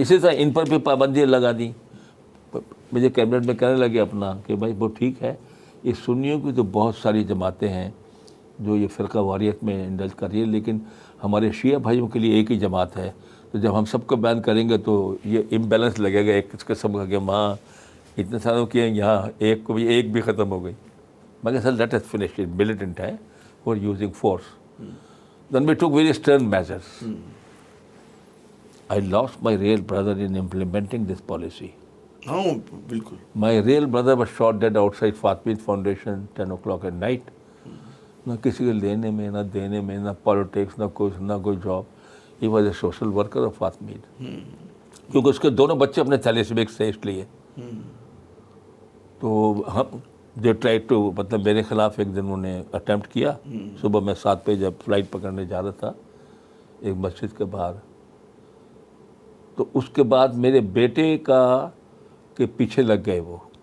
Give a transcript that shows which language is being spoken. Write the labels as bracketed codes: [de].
[ur] اسی طرح ان پر بھی پابندیاں لگا دی. مجھے کیبنٹ میں کہنے لگے اپنا کہ بھائی وہ ٹھیک ہے، یہ سنیوں کی تو بہت ساری جماعتیں ہیں جو یہ فرقہ واریت میں انڈلج کر رہی ہے، لیکن ہمارے شیعہ بھائیوں کے لیے ایک ہی جماعت ہے. تو جب ہم سب کو بیان کریں گے تو یہ امبیلنس لگے گا ایک قسم کا کہ وہاں اتنے سالوں کی ہیں، یہاں ایک بھی ختم ہو گئی. میں کہا sir [en] Let us finish it, militant ہے for using force. Then we took very stern measures. I lost my real brother in implementing this policy. [ur] ہاں بالکل. [en] My real brother was shot dead outside Fatimid Foundation 10 o'clock at night. [ur] نہ کسی کے لینے میں، نہ دینے میں، نہ پالیٹکس، نہ کوئی job. [en] He was a social worker of Fatimid. [ur] کیونکہ اس کے دونوں بچے اپنے تھیلیسیمک سے اس لیے. تو ہم جو [en] try to, [ur] مطلب میرے خلاف ایک دن انہوں نے اٹیمپٹ کیا. صبح میں 7 بجے جب فلائٹ پکڑنے جا رہا تھا ایک مسجد کے باہر، تو اس کے بعد میرے بیٹے کا کے پیچھے لگ گئے وہ.